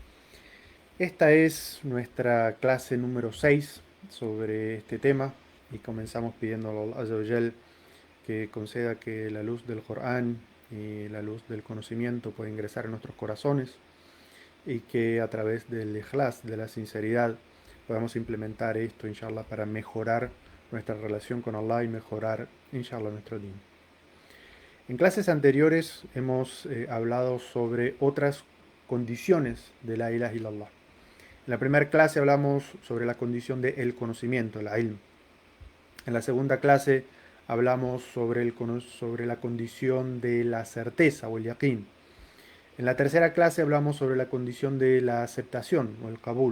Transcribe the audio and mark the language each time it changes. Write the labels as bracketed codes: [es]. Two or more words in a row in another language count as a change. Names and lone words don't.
[es] Esta es nuestra clase número 6 sobre este tema y comenzamos pidiendo a Allah [ar] عز وجل [es] que conceda que la luz del Corán y la luz del conocimiento pueda ingresar en nuestros corazones y que a través del ikhlas, de la sinceridad, podamos implementar esto, inshallah, para mejorar nuestra relación con Allah y mejorar, inshallah, nuestro din. En clases anteriores hemos hablado sobre otras condiciones de [ar] لا إله إلا الله. [es] En la primera clase hablamos sobre la condición del conocimiento, el ilm. En la segunda clase hablamos sobre la condición de la certeza o el yaqin. En la tercera clase hablamos sobre la condición de la aceptación o el kabul.